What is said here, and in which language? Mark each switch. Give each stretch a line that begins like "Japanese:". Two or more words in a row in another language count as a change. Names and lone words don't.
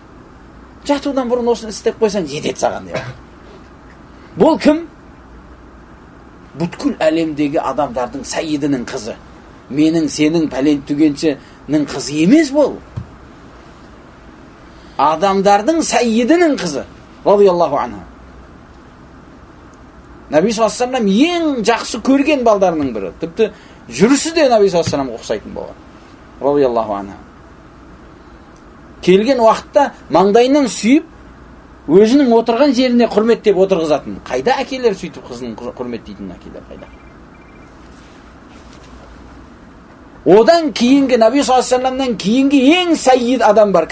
Kazakh: Жатудан бұрын осыны істеп қойсаң, жетеді саған деп жатыр. Бұл кім? Бүткіл әлемдегі адамдардың сәйидінің қызы. Менің, сенің, пәлен түгеншінің қызы емес бұл. Адамдардың сәйидінің қызы.
Arabic: رضي الله عنها.
Kazakh: Наби
Arabic: صلى الله عليه
Kazakh: ең жақсы көрген балдарының бірі. Тіпті жүрісі де Наби
Arabic: صلى الله عليه
Kazakh: ұқсайтын болған.
Arabic: رضي الله عنها.
Kazakh: Келген уақытта маңдайынан сүйіп, өзінің отырған жеріне құрметтеп отырғызатын. Қайда әкелер сөйтіп қызын құрметтейтін әкелер қайда? Одан кейінгі, Наби
Arabic: صلى الله عليه
Kazakh: кейінгі ең сәйид адам бар.